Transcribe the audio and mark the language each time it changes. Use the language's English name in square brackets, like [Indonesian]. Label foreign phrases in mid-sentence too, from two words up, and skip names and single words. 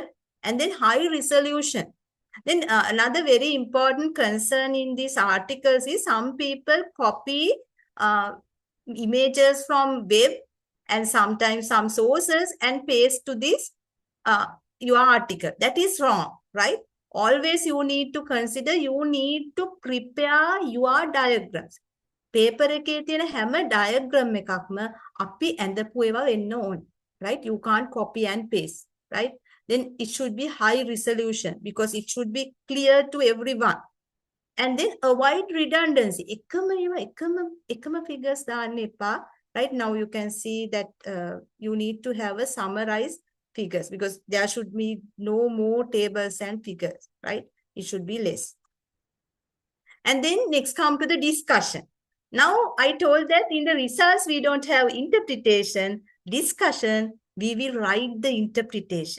[English] And then high resolution. Then another very important concern in these articles is some people copy images from web and sometimes some sources and paste to this your article. That is wrong, right? Always you need to consider, you need to prepare your diagrams. [Sinhala] Paper එකේ තියෙන හැම diagram එකක්ම අපි ඇඳපු ඒවා වෙන්න ඕන. [English] Right? You can't copy and paste. Right? Then it should be high resolution because it should be clear to everyone. And then avoid redundancy. [Sinhala] එකම figures දාන්න එපා. [English] Right? Now you can see that you need to have a summarized figures because there should be no more tables and figures. Right? It should be less. And then next come to the discussion. Now, I told that in the results, we don't have interpretation, discussion, we will write the interpretation.